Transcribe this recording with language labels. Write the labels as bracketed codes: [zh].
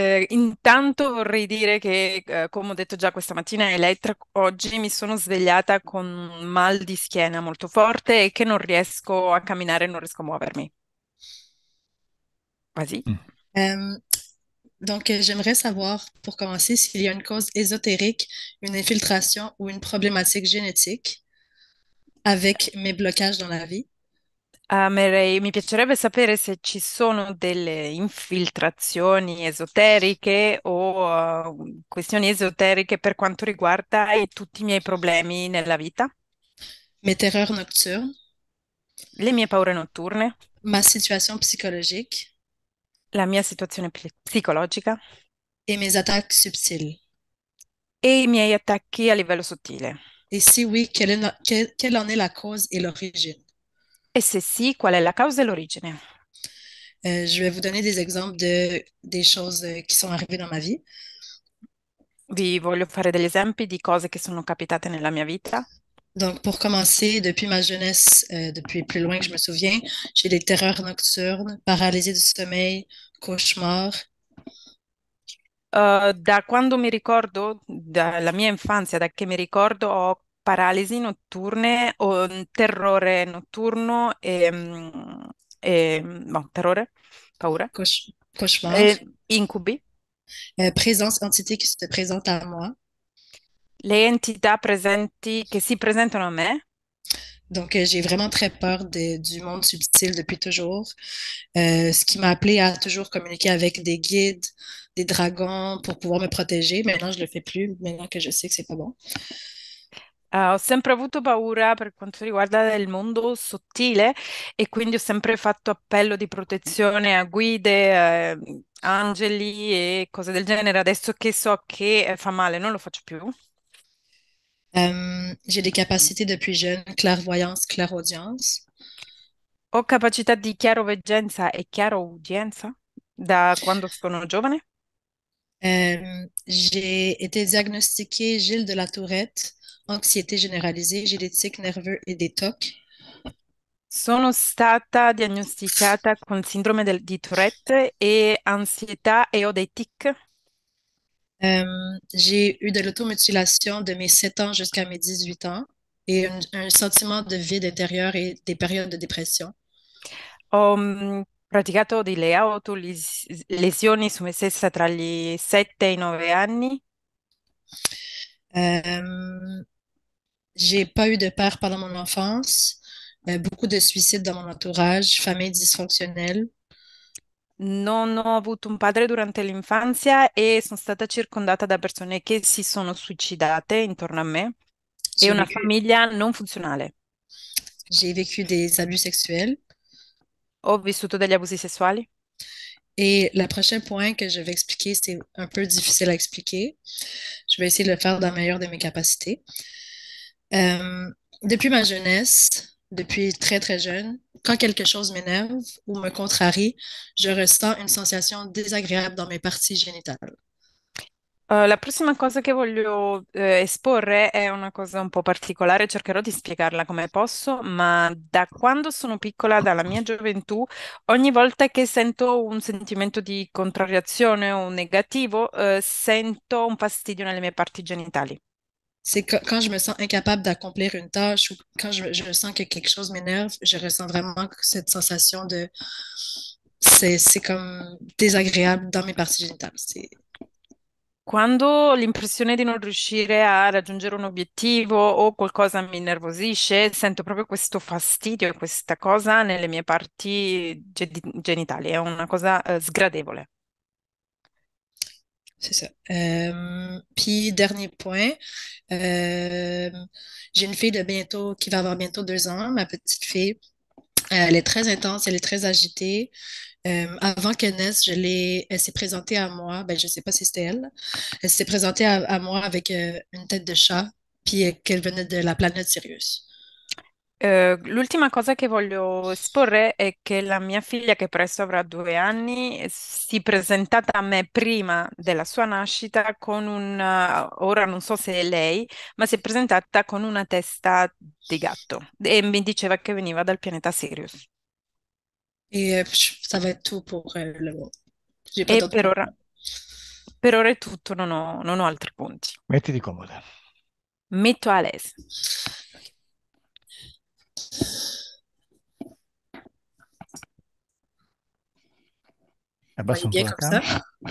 [it] Intanto vorrei dire che, come ho detto già questa mattina, Elettra, oggi mi sono svegliata con un mal di schiena molto forte e che non riesco a camminare, non riesco a muovermi. [fr] Vas-y. Mm. euh, donc, j'aimerais savoir, pour commencer, s'il y a une cause ésotérique, une infiltration ou une problématique génétique avec mes blocages dans la vie. [it] Mi piacerebbe sapere se ci sono delle infiltrazioni esoteriche o questioni esoteriche per quanto riguarda tutti i miei problemi nella vita, [fr] Mes terreurs nocturnes, [it] le mie paure notturne, [fr] ma situation psychologique [it] la mia situazione psicologica [fr] et mes attaques subtiles. [it] e i miei attacchi a livello sottile. [fr] Et si oui, quelle en est la cause et l'origine? [it] E se sì, qual è la causa e l'origine? [fr] Je vais vous donner des exemples des choses qui sont arrivées dans ma vie. [it] Vi voglio fare degli esempi di cose che sono capitate nella mia vita. [fr] Donc, pour commencer, depuis ma jeunesse, depuis plus loin que je me souviens, j'ai des terreurs nocturnes, paralysie du sommeil, cauchemars. [it] Da quando mi ricordo, dalla mia infanzia, da che mi ricordo, ho paralisi notturne, ho un terrore notturno no, terrore, paura, [fr] Cauchemars, [it] incubi, [fr] présence, entité qui se présente à moi. [it] le entità presenti che si presentano a me. [fr] Donc, j'ai vraiment très peur du monde subtil depuis toujours. Ce qui m'a appelé à toujours communiquer avec des guides, des dragons pour pouvoir me protéger. Maintenant, je le fais plus, maintenant que je sais que c'est pas bon. [it] Ho sempre avuto paura per quanto riguarda il mondo sottile e quindi ho sempre fatto appello di protezione a guide, angeli e cose del genere. Adesso che so che fa male, non lo faccio più. [fr] J'ai des capacités depuis jeune, clairvoyance, clairaudience. [it] Ho capacità di chiaroveggenza e chiaroudienza da quando sono giovane. [fr] J'ai été diagnostiquée Gilles de la Tourette, anxiété généralisée, j'ai des tics nerveux et des tocs. [it] Sono stata diagnosticata con sindrome di Tourette e ansietà e ho dei tic. [fr] J'ai eu de l'automutilation de mes 7 ans jusqu'à mes 18 ans et un sentiment de vide intérieur et des périodes de dépression. [it] Ho praticato delle autolesioni su me stessa tra gli 7 e i 9 anni. [fr] Euh, j'ai pas eu de père pendant mon enfance, beaucoup de suicides dans mon entourage, famille dysfonctionnelle. [it] Non ho avuto un padre durante l'infanzia e sono stata circondata da persone che si sono suicidate intorno a me e [fr] J'ai [it] una [fr] vécu, [it] famiglia non funzionale. [fr] j'ai vécu des abus sexuels. [it] Ho vissuto degli abusi sessuali. [fr] Et le prochain point que je vais expliquer, c'est un peu difficile à expliquer. Je vais essayer de le faire dans le meilleur de mes capacités. Euh, depuis ma jeunesse, depuis très très jeune, quand quelque chose m'énerve ou me contrarie, je ressens une sensation désagréable dans mes parties génitales. [it] La prossima cosa che voglio esporre è una cosa un po' particolare, cercherò di spiegarla come posso, ma da quando sono piccola, dalla mia gioventù, ogni volta che sento un sentimento di contrariazione o negativo, sento un fastidio nelle mie parti genitali. [fr] C'est quand je me sens incapable d'accomplir une tâche ou quand je sens que quelque chose m'énerve, je ressens vraiment cette sensation de... C'est comme désagréable dans mes parties génitales. [it] Quando ho l'impressione di non riuscire a raggiungere un obiettivo o qualcosa mi innervosisce, sento proprio questo fastidio e questa cosa nelle mie parti genitali. È una cosa, sgradevole. [fr] C'est ça. Puis, dernier point, euh, j'ai une fille de bientôt, qui va avoir bientôt 2 ans, ma petite fille. Elle est très intense, elle est très agitée. Avant qu'elle naisse, elle s'est présentée à moi, ben, je ne sais pas si c'était elle. Elle s'est présentée à moi avec une tête de chat, puis qu'elle venait de la planète Sirius. [it] L'ultima cosa che voglio esporre è che la mia figlia, che presto avrà 2 anni, si è presentata a me prima della sua nascita con ora non so se è lei, ma si è presentata con una testa di gatto e mi diceva che veniva dal pianeta Sirius. [fr] Et ça va être tout pour le moment. J'ai pas [it] E [fr] d'autres points. [it] per ora è tutto, non ho altri punti. Mettiti comoda. [fr] Metto a l'aise. Voyez [it] Abbassa un po' [fr] bien [it] la [fr] comme ça.